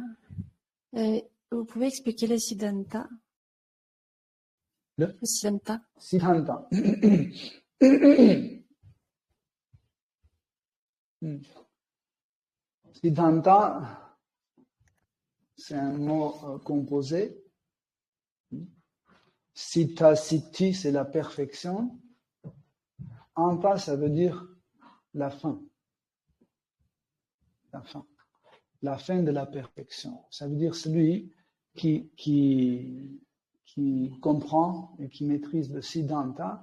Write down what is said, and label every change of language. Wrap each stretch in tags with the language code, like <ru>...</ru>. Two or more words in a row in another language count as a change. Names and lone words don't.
<fr>Vous pouvez expliquer le Siddhanta? Le Siddhanta. Siddhanta. Siddhanta, c'est un mot composé.</fr> <sa>Siddha, siddhi,</sa> <fr>c'est la perfection. Anta, ça veut dire la fin. La fin. La fin de la perfection. Ça veut dire celui qui comprend et qui maîtrise le Siddhanta.</fr>